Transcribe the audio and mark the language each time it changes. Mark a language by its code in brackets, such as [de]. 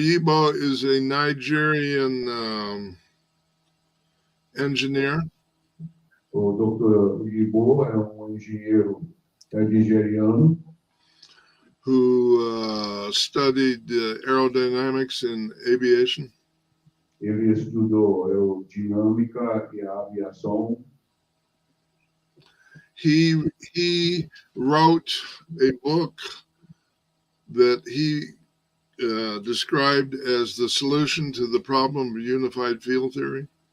[en] Yibo is a Nigerian engineer. [pt] O Dr. Yibo é engenheiro nigeriano [en] who studied aerodynamics in aviation. [pt] Ele estudou aerodinâmica e aviação. [en] He wrote a book that he described as the solution to the problem of unified field theory.